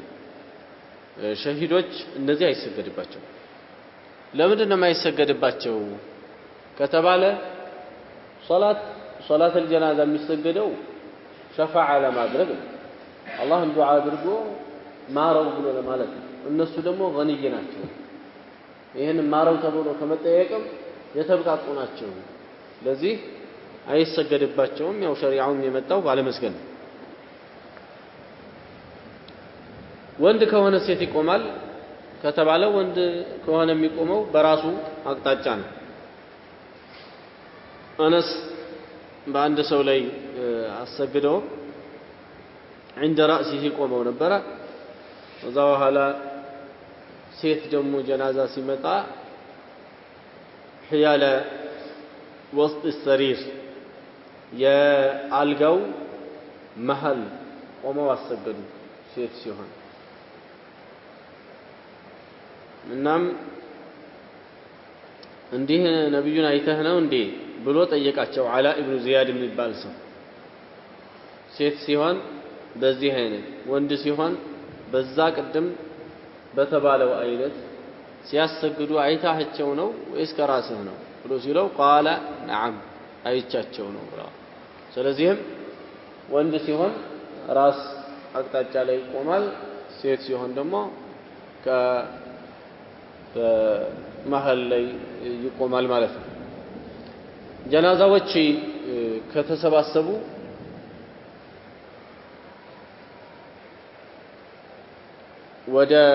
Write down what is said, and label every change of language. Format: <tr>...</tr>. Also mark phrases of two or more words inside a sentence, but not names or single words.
<am>ሸሂዶች እነዚህ አይሰገድባቸው ለምንድን ነው የማይሰገድባቸው ከተባለ ሶላት الجنازة የሚሰገደው ሸፋዓ ለማድረግ አላህን ዱዓ አድርጎ ማረው ብሎ ለማለት ነው እነሱ ደግሞ ገኒይ ናቸው ይሄን ማረው ተብሎ ከመጠየቅም የተብቃቁ ናቸው ለዚህ አይሰገድባቸውም ያው ሸሪዓውም የመጣው ባለመስገድ ወንድ ከሆነ ሴት ይቆማል ከተባለ ወንድ ከሆነ የሚቆመው በራሱ አቅጣጫ ነው አነስ በአንድ ሰው ላይ አሰግደው</am> <ar>عند رأسه</ar> <am>ቆመው ነበር ከዛ በኋላ ሴት ደግሞ ጀናዛ ሲመጣ</am> <ar>حيال وسط السرير</ar> <am>የአልጋው መሃል ቆመው አሰገዱ ሴት ሲሆን እናም እንዲህ ነብዩን አይተህ ነው እንዴ ብሎ ጠየቃቸው አላ ኢብኑ ዚያድ የሚባል ሰው ሴት ሲሆን በዚህ አይነት ወንድ ሲሆን በዛ ቅድም በተባለው አይነት ሲያሰግዱ አይታቸው ነው ወይስ ከራስህ ነው ብሎ ሲለው</am> <ar>قال نعم</ar> <am>አይቻቸው ነው ብለው ስለዚህም ወንድ ሲሆን ራስ አቅጣጫ ላይ ይቆማል ሴት ሲሆን ደግሞ በመሃል ላይ ይቆማል ማለት ነው ጀናዛዎች ከተሰባሰቡ ወደ</am>